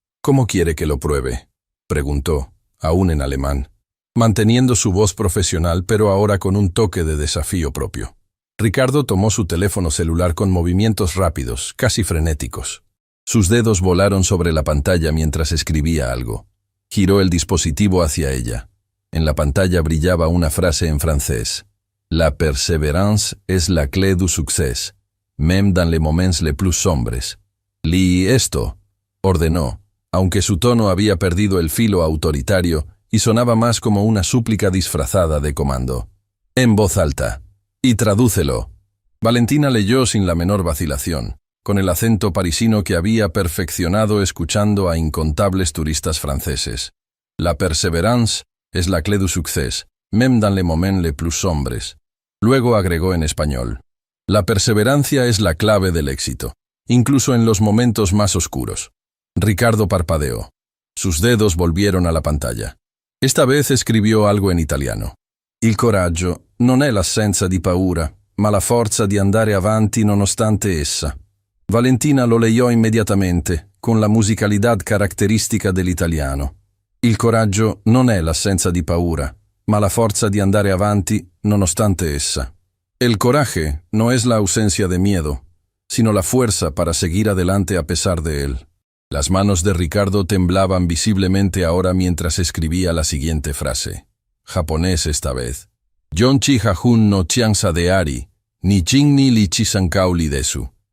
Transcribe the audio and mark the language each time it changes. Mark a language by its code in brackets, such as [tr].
[es] ¿Cómo quiere que lo pruebe?, preguntó, aún en alemán, manteniendo su voz profesional pero ahora con un toque de desafío propio. Ricardo tomó su teléfono celular con movimientos rápidos, casi frenéticos. Sus dedos volaron sobre la pantalla mientras escribía algo. Giró el dispositivo hacia ella. En la pantalla brillaba una frase en francés. [fr] La persévérance es la clé du succès, même dans les moments les plus sombres. [es] Lee esto, ordenó, aunque su tono había perdido el filo autoritario y sonaba más como una súplica disfrazada de comando. En voz alta. Y tradúcelo. Valentina leyó sin la menor vacilación, con el acento parisino que había perfeccionado escuchando a incontables turistas franceses. [fr] La persévérance es la clé du succès, même dans les moments les plus sombres. [es] Luego agregó en español. La perseverancia es la clave del éxito, incluso en los momentos más oscuros. Ricardo parpadeó. Sus dedos volvieron a la pantalla. Esta vez escribió algo en italiano. [it] Il coraggio non è l'assenza di paura, ma la forza di andare avanti nonostante essa. [es] Valentina lo leyó inmediatamente, con la musicalidad característica dell'italiano. [it] Il coraggio non è l'assenza di paura, ma la forza di andare avanti nonostante essa. [es] El coraje no es la ausencia de miedo, sino la fuerza para seguir adelante a pesar de él. Las manos de Ricardo temblaban visiblemente ahora mientras escribía la siguiente frase. Japonés esta vez. Yonchi hajun no chiansa de ari, ni chingni li chisankauli desu.